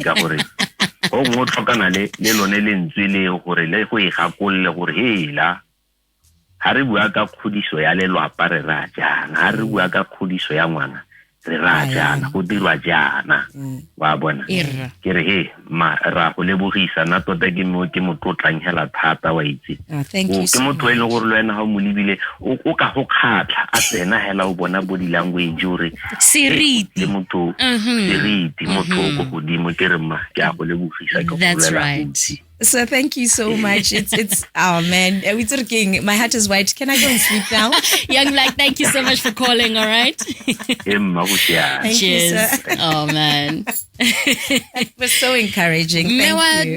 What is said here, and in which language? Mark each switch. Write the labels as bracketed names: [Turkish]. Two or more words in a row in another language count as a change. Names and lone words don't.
[Tswana] ka gore o mo tlhokana le lone le ntswe le gore le go e gakolle gore hela ha re bua ka khodiso ya lelapa re ra jang ha re bua ka khodiso ya ngwana jana go dirwa jana wa bona ke re he ma ra go lebogisa na tota ke mo tlotlang hela thata wa itse ke motho e le gore le wena ha mo lebile o ka go khatla a tsena hela o bona [English] body language [Tswana] ore seriti le motho seriti motho go godimo ke re ma ke a go lebogisa ke go [English] That's right. So thank you so much. It's oh man, we're talking. My heart is white. Can I go and sleep now? Young Black, thank you so much for calling. All right. Thank you, sir. Oh man, that was so encouraging. Thank you.